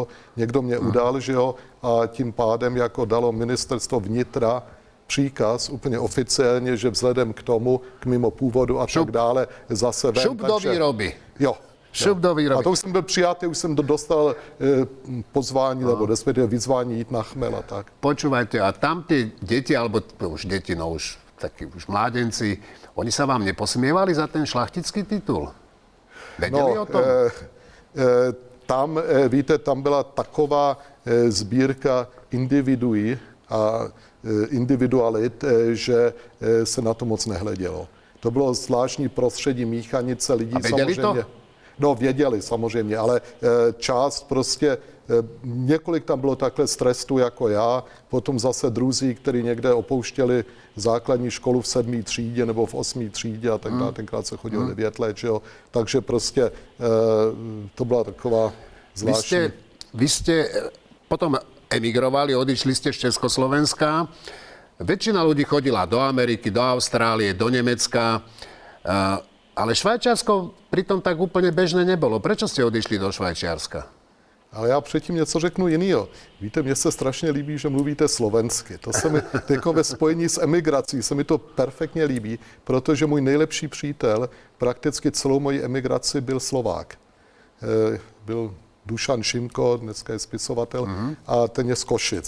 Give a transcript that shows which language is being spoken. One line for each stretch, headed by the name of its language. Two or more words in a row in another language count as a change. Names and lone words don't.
Czech: Někdo mě udal, že jo, a tím pádem jako dalo ministerstvo vnitra příkaz úplně oficiálně, že vzhledem k tomu, k mimo původu a tak dále, zase ven. Šup do výroby. Jo. Šup do výroby. A to už jsem byl přijatý, už jsem dostal pozvání, nebo respektive vyzvání jít na chmel a tak.
Slovak: Počúvajte, a tam tie deti, alebo už deti, no už takí už mládenci, oni sa vám neposmievali za ten šlachtický titul? Vedeli o tom?
Czech: Tam, víte, tam byla taková sbírka individuí a individualit, že se na to moc nehledělo. To bylo zvláštní prostředí míchanice lidí. A věděli samozřejmě. to? No, věděli samozřejmě, ale část prostě, několik tam bylo takhle z trestu jako já, potom zase druzí, kteří někde opouštěli základní školu v 7. třídě nebo v 8. třídě a tak dále, tenkrát se chodilo 9 let, že jo. Takže prostě to byla taková zvláštní.
Slovak: Vy ste potom emigrovali, odišli ste z Československa. Väčšina ľudí chodila do Ameriky, do Austrálie, do Nemecka. Ale Švajčiarsko pritom tak úplne bežné nebolo. Prečo ste odišli do Švajčiarska?
Czech: Ale já předtím něco řeknu jinýho. Víte, mně se strašně líbí, že mluvíte slovensky. To se mi jako ve spojení s emigrací se mi to perfektně líbí, protože můj nejlepší přítel prakticky celou moji emigraci byl Slovák. Byl Dušan Šimko, dneska je spisovatel, a ten je z Košic.